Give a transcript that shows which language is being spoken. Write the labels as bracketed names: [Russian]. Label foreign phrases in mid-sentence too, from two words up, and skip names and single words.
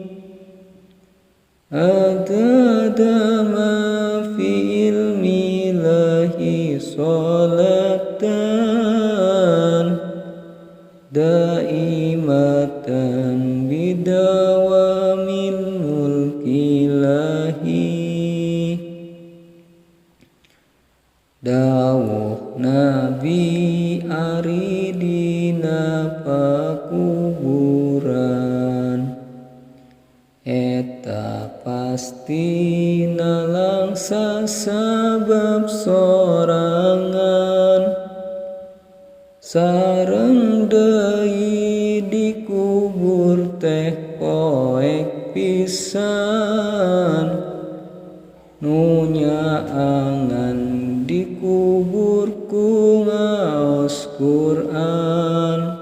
[Arabic] عدد ما في علم الله صلاة دائمة بدوام ملك الله. [Sundanese] Dawuh Nabi ari dina pakuburan eta pastina langsa sabab sorangan sareng deui dikubur teh poek pisan nu nyaangan dikubur ku ngaos Quran.